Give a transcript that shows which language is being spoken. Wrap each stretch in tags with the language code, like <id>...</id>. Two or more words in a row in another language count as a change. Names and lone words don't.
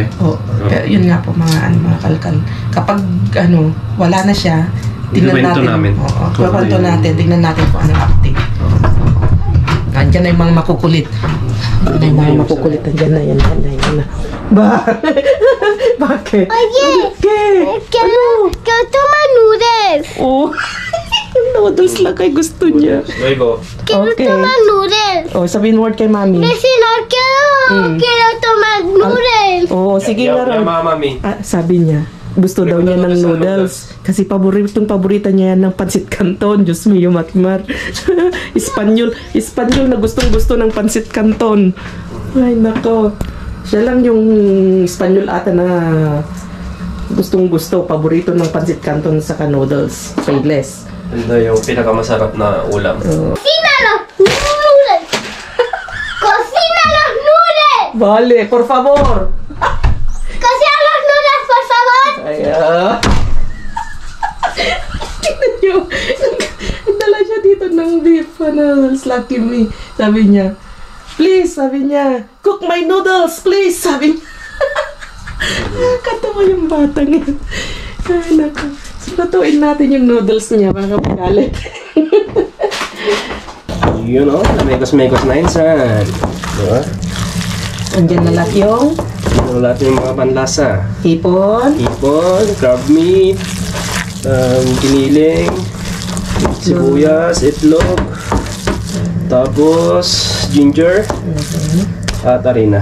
<tl>Pero yun nga po mga kalkal. Kapag wala na siya, tingnan natin. Kwento natin, tingnan natin kung anong update. Andiyan na yung mga makukulit. Andiyan na yung mga makukulit. Andiyan na, yan na. Bakit?</tl> <es>Quiero tomar noodles.</es> <tl>Oh, noodles lang kay gusto niya.</tl> <en>There you go.</en> <es>Quiero tomar noodles.</es> <tl>Oh, sabihin word kay mami.</tl> <es>Si no quiero tomar noodles.</es> <tl>Oh, sige nga raw. Mami. Sabi niya, gusto daw niya ng noodles. Kasi paborita niya yan ng pansit canton. Diyos mio, Matmar. Espanyol na gustong-gusto ng pansit canton. Ay, nako. Siya lang yung Espanyol ata na gustong-gusto, paborito ng pansit canton sa noodles. Payless. Ito yung pinakamasarap na ulam.</tl> <es>Cocina los noodles. Cocina los noodles. Vale, por favor. Cocina los noodles, por favor.</es> <tl>Ay, tignan nyo. Dala siya dito ng beef na Lucky Me. Sabi niya, please, sabi niya,</tl> <en>cook my noodles, please,</en> <tl>sabi niya. Katawa yung batang yan. Ay, nako. Lutuin natin yung noodles niya, baka magalit.</tl> <en>You know,</en> <tl>mekos-mekos na insan. Diba? Andiyan na lahat yung Lahat yung mga panlasa. hipon, Crab meat, giniling, sibuyas, itlog, tapos ginger, at harina.</tl>